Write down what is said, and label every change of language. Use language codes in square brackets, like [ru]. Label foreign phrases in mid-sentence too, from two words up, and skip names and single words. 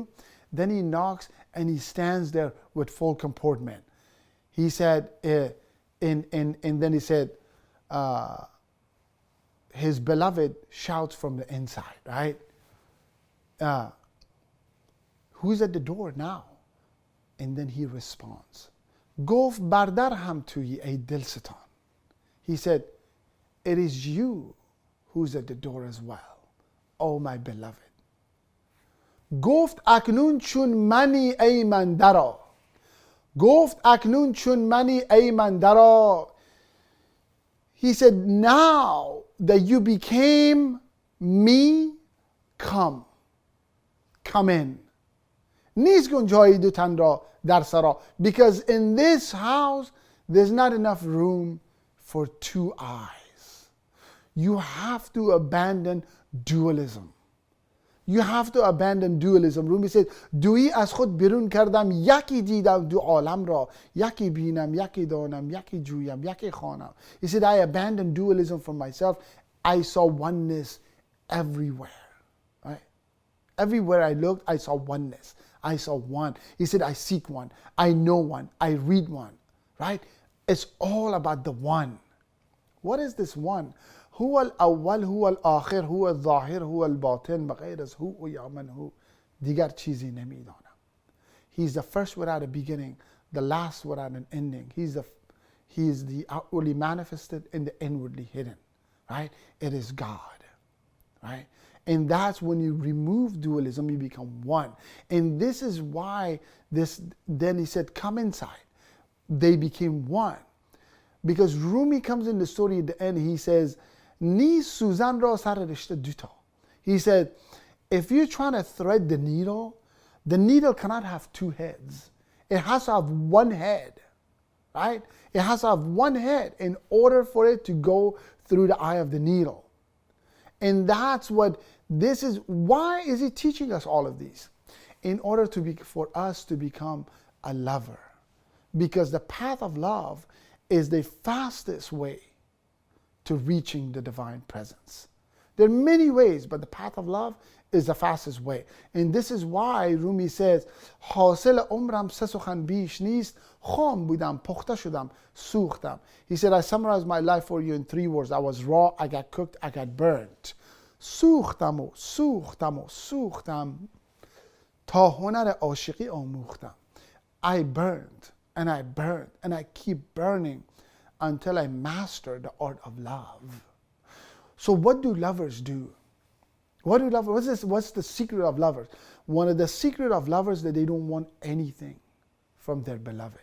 [en] Then he knocks and he stands there with full comportment. He said, and then he said, his beloved shouts from the inside, right? Who's at the door now? And then he responds, [fa] گفت بر در هم تویی ای دل ستان. [en] He said, it is you who's at the door as well, oh my beloved. [fa] گفت اکنون چون منی ای من درآ. گفت اکنون چون منی ای من درآ. [en] He said, now that you became me, come. Come in. [fa] نیست کن جایی دو تن را در سرا. [en] Because in this house, there's not enough room for two eyes. You have to abandon dualism. You have to abandon dualism. Rumi said, [fa] دویی از خود بیرون کردم، یکی دیدم دو عالم را، یکی بینم، یکی دانم، یکی جویم، یکی خوانم. [en] He said, I abandoned dualism from myself. I saw oneness everywhere. Right? Everywhere I looked, I saw oneness. I saw one. He said, I seek one. I know one. I read one. Right? It's all about the one. What is this one? [ar] هو الأول هو الآخر هو الظاهر هو الباطن [fa] بغیر از هو و یا من هو دیگر چیزی نمیدانم. [en] He's the first without a beginning, the last without an ending. He is the outwardly manifested and the inwardly hidden. Right? It is God. Right? And that's when you remove dualism, you become one. And this is why then he said, come inside. They became one. Because Rumi comes in the story at the end, he says, [fa] نیست سوزن را سر رشته دوتا. [en] He said, if you're trying to thread the needle cannot have two heads. It has to have one head. Right? It has to have one head in order for it to go through the eye of the needle. And that's what this is. Why is he teaching us all of these? In order for us to become a lover. Because the path of love is the fastest way to reaching the divine presence. There are many ways, but the path of love is the fastest way. And this is why Rumi says, [fa] حاصل عمرم سه سخن بیش نیست، خام بودم، پخته شدم، سوختم. [en] He said, I summarized my life for you in 3 words. I was raw, I got cooked, I got burnt. [fa] سوختم و سوختم و سوختم تا هنر عاشقی آموختم. [en] I burned and I burned and I keep burning until I master the art of love. So what do lovers do? What's the secret of lovers? One of the secret of lovers that they don't want anything from their beloved.